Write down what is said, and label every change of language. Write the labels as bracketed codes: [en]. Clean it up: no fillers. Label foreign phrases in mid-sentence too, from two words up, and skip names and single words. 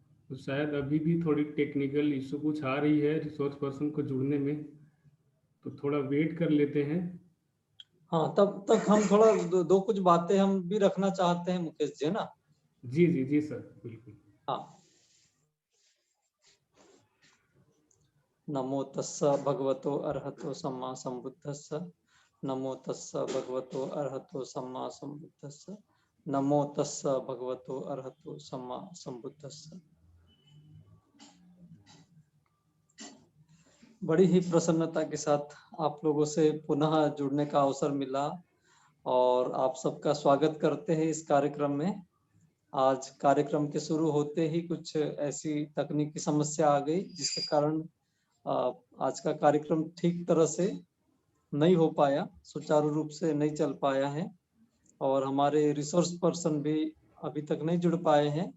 [hi] तो शायद अभी भी थोड़ी [en] technical issue [hi] कुछ आ रही है [en] resource person [hi] को जुड़ने में, तो थोड़ा वेट कर लेते हैं। हाँ, तब तक हम थोड़ा दो कुछ बातें हम भी रखना चाहते हैं मुकेश जी, है ना? जी जी जी सर, बिल्कुल। हाँ। [pi] नमो तस्स भगवतो अरहतो सम्मा संबुद्धस्स। नमो तस्स भगवतो अरहतो सम्मा संबुद्धस्स। नमो तस्स भगवतो अरहतो सम्मा संबुद्धस्स। [hi] बड़ी ही प्रसन्नता के साथ आप लोगों से पुनः जुड़ने का अवसर मिला और आप सबका स्वागत करते हैं इस कार्यक्रम में। आज कार्यक्रम के शुरू होते ही कुछ ऐसी तकनीकी समस्या आ गई जिसके कारण आज का कार्यक्रम ठीक तरह से नहीं हो पाया, सुचारू रूप से नहीं चल पाया है और हमारे [en] resource person [hi] भी अभी तक नहीं जुड़ पाए हैं।